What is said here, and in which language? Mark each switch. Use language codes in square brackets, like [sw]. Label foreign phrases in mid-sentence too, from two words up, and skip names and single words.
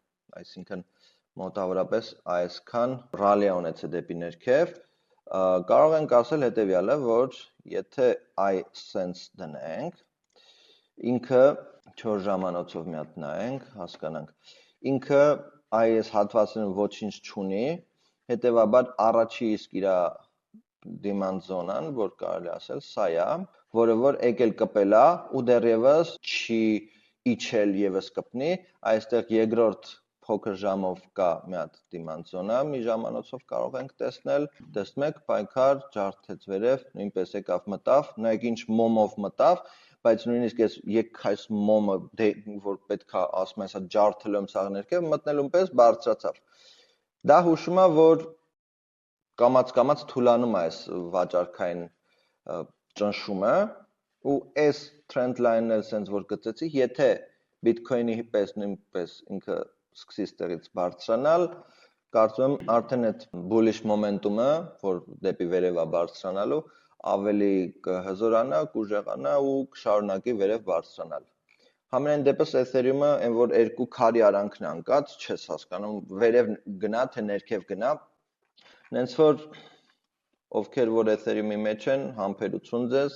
[hy] այսինքն մոտավորապես այսքան ռալի ունեցել դեպի ներքև, կարող ենք ասել հետևյալը, որ եթե [en] I sense [hy] դնենք, ինքը 4 ժամանոցով մի հատ նայենք, հասկանանք, ինքը այս հատվածներում ոչինչ չունի, հետևաբար առաջի իսկ իր [en] demand zone- [hy] ան, որ կարելի ասել, սա է, որը որ եկել կպել է ու դեռևս չի իջել եւս կպնի, այստեղ երկրորդ փոքր ժամով կա մի հատ [en] demand zone- [hy] ը, մի ժամանոցով կարող ենք տեսնել, տեսնում եք, պայքար ջարդեց վերև, նույնպես եկավ մտավ, նայեք ինչ մոմով մտավ, բայց նույնիսկ ես այս մոմը որ պետքա ասում եմ, հա ջարդելու եմ սաղ ներքև, մտնելուն պես բարձրացավ։ Դա հուշում է, որ կամաց թուլանում է այս վաճառքային ճնշումը, ու այս [en] trend line- [hy] ն էլ sense որ գծեցի, եթե Bitcoin-ի պես նույնպես ինքը սկսի ստեղից բարձրանալ, կարծում եմ արդեն այդ [en] bullish momentum- [hy] ը, որ դեպի վերև է բարձրանալու, ավելի կհզորանա, կուժեղանա ու կշարունակի վերև բարձրանալ։ Համենայն դեպս Ethereum-ը, այն որ երկու քարի արանքն անկած, չես հասկանում, վերև գնա, թե ներքև գնա, նենց որ ովքեր որ Ethereum-ի մեջ են, համբերություն ձեզ,